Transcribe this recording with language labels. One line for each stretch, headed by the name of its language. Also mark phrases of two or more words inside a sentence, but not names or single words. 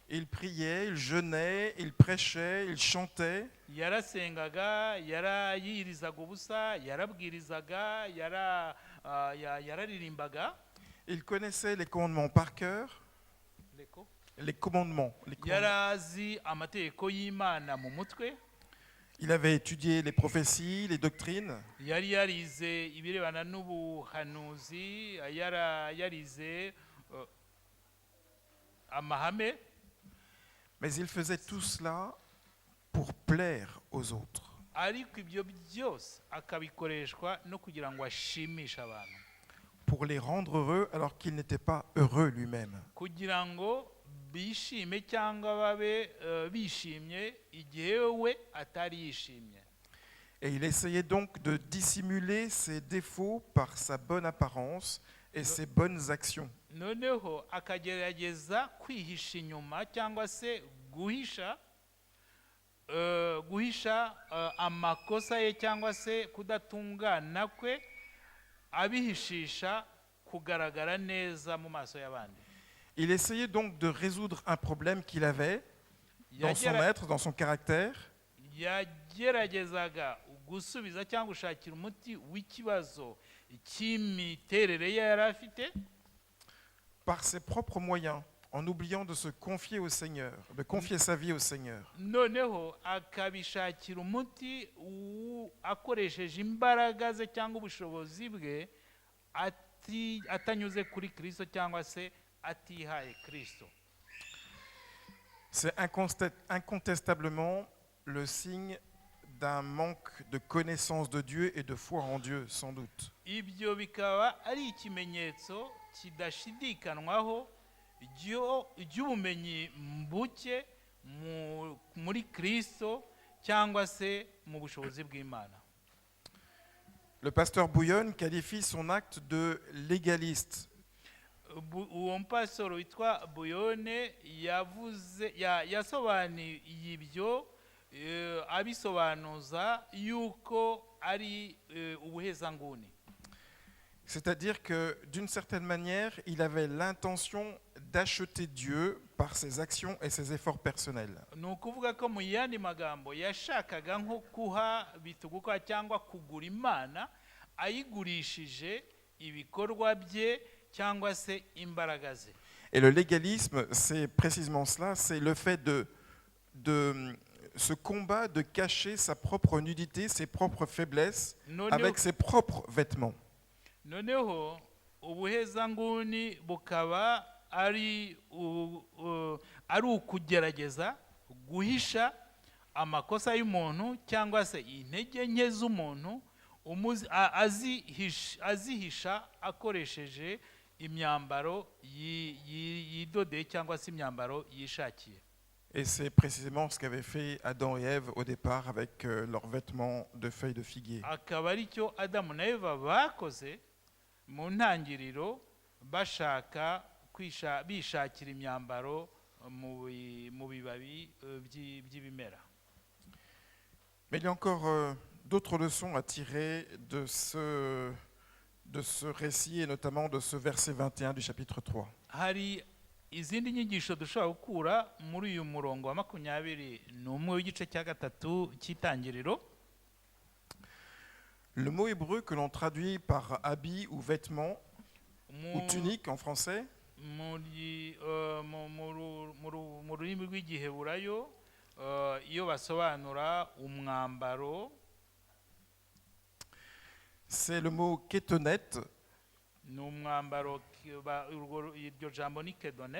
French: Il priait, il jeûnait, il prêchait, il chantait.
Kinyarwanda: yarasengaga, yarayirizaga ubusa, yarabwirizaga, yararirimbaga.
French: Il connaissait les commandements par cœur. Les commandements.
Kinyarwanda: Yarazi amategeko y'Imana mu mutwe.
French: Il avait étudié les prophéties, les doctrines.
Kinyarwanda: Yari yarize ibirebana n'ubuhanuzi, yarize amahame.
French: Mais il faisait tout cela pour plaire aux autres.
Kinyarwanda: Ariko ibyo byose akabikoreshwa no kugira ngo ashimishe abantu.
French: Pour les rendre heureux alors qu'il n'était pas heureux lui-même.
Kinyarwanda: Kugira ngo bishime cyangwa babe bishimye igihe we atari yishimye.
French: Et il essayait donc de dissimuler ses défauts par sa bonne apparence et ses bonnes actions.
Kinyarwanda: Noneho akagerageza kwihisha inyuma cyangwa se guhisha amakosa ye cyangwa se kudatungana kwe, abihishisha kugaragara neza mu maso y'abandi.
French: Il essayait donc de résoudre un problème qu'il avait dans son être, dans son caractère.
Kinyarwanda: Yageragezaga gusubiza cyangwa gushakira umuti w'ikibazo cy'imiterere ye yari afite
French: par ses propres moyens, en oubliant de se confier au Seigneur, de confier sa vie au Seigneur.
Kinyarwanda: Noneho akabishakira umuti akoresheje imbaraga ze cyangwa ubushobozi bwe, atanyuze kuri Kristo cyangwa se atihaye Kristo.
French: C'est incontestablement le signe d'un manque de connaissance de Dieu et de foi en Dieu, sans doute.
Kinyarwanda: Ibyo bikaba ari ikimenyetso kidashidikanwaho iby'ubumenyi mbuke muri Kristo cyangwa se mu bushobozi bw'Imana.
French: Le pasteur Bouillon qualifie son acte de légaliste.
Kinyarwanda: Uwo mpasoro witwa Buyone yasobanuye ibyo abisobanuza yuko ari ubuhezanguni.
French: C'est-à-dire que d'une certaine manière, il avait l'intention d'acheter Dieu par ses actions et ses efforts personnels.
Kinyarwanda: Ni ukuvuga ko mu yandi magambo yashakaga nko kuha bituguka cyangwa kugura Imana ayigurishije ibikorwa bye cyangwa se imbaraga ze.
French: Et le légalisme, c'est précisément cela, c'est le fait de ce combat de cacher sa propre nudité, ses propres faiblesses avec ses propres vêtements.
Kinyarwanda: Noneho ubuhezanguni bukaba ari ukugerageza guhisha amakosa y'umuntu cyangwa se intege nke z'umuntu, azihisha akoresheje imyambaro yidodeye cyangwa se imyambaro yishakiye.
French: Et c'est précisément ce qu'avaient fait Adam et Ève au départ avec leurs vêtements de feuilles de figuier.
Kinyarwanda: Akaba ari cyo Adamu na Eva bakoze mu ntangiriro, bashaka bishakira imyambaro mu bibabi by'ibimera.
French: Mais il y a encore d'autres leçons à tirer de ce récit et notamment de ce verset 21 du chapitre 3.
Kinyarwanda: Hari izindi nyigisho dushobora gukura muri uyu murongo wa 21 w'igice cya gatatu cy'itangiriro.
French: Le mot hébreu que l'on traduit par habit ou vêtement ou tunique en français,
Kinyarwanda: mu rurimi rw'igiheburayo iyo basobanura umwambaro,
French: c'est le mot kétonet.
Kinyarwanda: Ni umwambaro, iryo jambo ni kedonet.